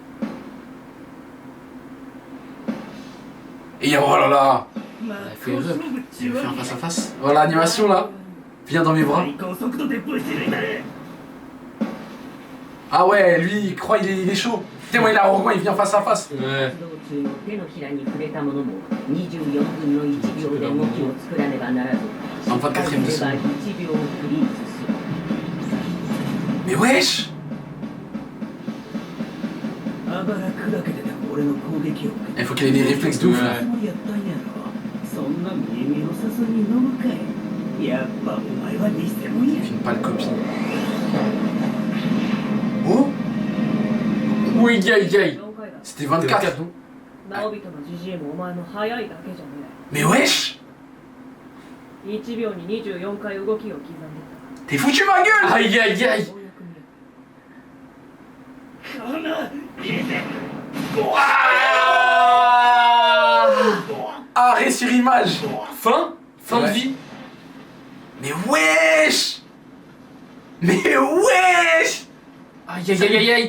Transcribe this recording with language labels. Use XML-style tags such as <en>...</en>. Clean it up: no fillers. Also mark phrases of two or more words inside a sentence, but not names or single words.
<fr>Et oh là là! Elle a fait une rep. Elle fait un face à face. Voilà l'animation là. Viens dans mes bras. Ah ouais, lui il croit il est chaud. Théma il est arrogant, il vient face à face. Ouais.</fr> <ja>道中の手のひらに触れたものも24分の1秒で動きを作らねばならず</ja> <fr>En 24e de</fr> <ja>失敗すれば</ja> <fr>seconde.</fr> <ja>1秒フリーズする</ja> <fr>Mais wesh!</fr> <ja>あばら砕けてでも俺の攻撃を受け</ja> <fr>Il faut qu'elle ait des réflexes de ouf là.</fr> <ja>つもりやったんやろそんな見え見えの誘いに飲むかいやっぱお前は偽物や</ja> <fr>Une pâle copie. Oh! Oui, aïe aïe.</fr> <ja>4 回だ</ja> <fr>C'était 24. non?</fr> <ja>直人のじじいもお前も早いだけじゃね</ja> <fr>Mais wesh!</fr> <ja>え1秒に24回動きを刻んで</ja> <fr>T'es foutu ma gueule! Aïe aïe</fr> <ja>た</ja> <fr>aïe.</fr> <ja>ようやく見る</ja> <fr>Arrêt sur image! Fin? Fin de Ouais. vie? Mais wesh! Mais wesh! Aïe aïe aïe aïe aïe.</fr>